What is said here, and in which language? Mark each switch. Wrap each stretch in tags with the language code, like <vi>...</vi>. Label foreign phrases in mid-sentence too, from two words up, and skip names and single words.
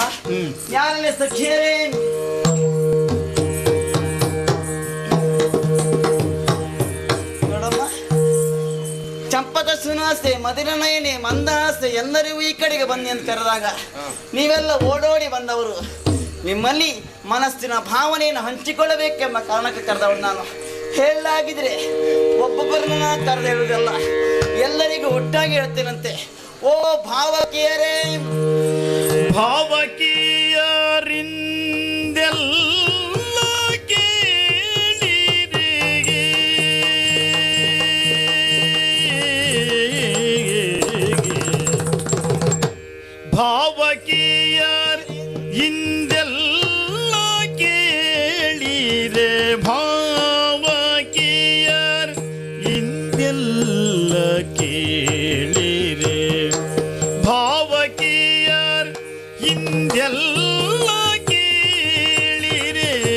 <kn>ಯಾರಲ್ಲೇ ಸಖಿಯರೇ, ನೋಡಮ್ಮ, ಚಂಪಕ ಸುನಾಸೆ ಮದಿರ ನಯನೆ ಮಂದಹಾಸೆ ಎಲ್ಲರಿಗೂ ಈ ಕಡೆಗೆ ಬನ್ನಿ ಅಂತ ಕರೆದಾಗ ನೀವೆಲ್ಲ ಓಡೋಡಿ ಬಂದವರು. ನಿಮ್ಮಲ್ಲಿ ಮನಸ್ಸಿನ ಭಾವನೆಯನ್ನು ಹಂಚಿಕೊಳ್ಳಬೇಕೆಂಬ ಕಾರಣಕ್ಕೆ ಕರೆದವಳು ನಾನು. ಹೇಳಲಾಗಿದ್ರೆ ಒಬ್ಬೊಬ್ಬರನ್ನ ಕರೆದು ಹೇಳುವುದಲ್ಲ, ಎಲ್ಲರಿಗೂ ಒಟ್ಟಾಗಿ ಹೇಳ್ತೇನಂತೆ. ಓ ಭಾವಕಿಯರೇ, ಭಾವಕಿಯರಿಂದೆಲ್ಲ ಕೇಳಿರಿ, ಭಾವಕಿಯರ್ ಇಂದೆಲ್ಲ ಕೇಳಿರೆ, ಭಾವಕಿಯರ್ ಇಂದೆಲ್ಲ ಕೇಳಿರೆ, ಭಾವಕಿಯರ್ ಇಂದೆಲ್ಲ ಕೇಳಿರೆ,</kn>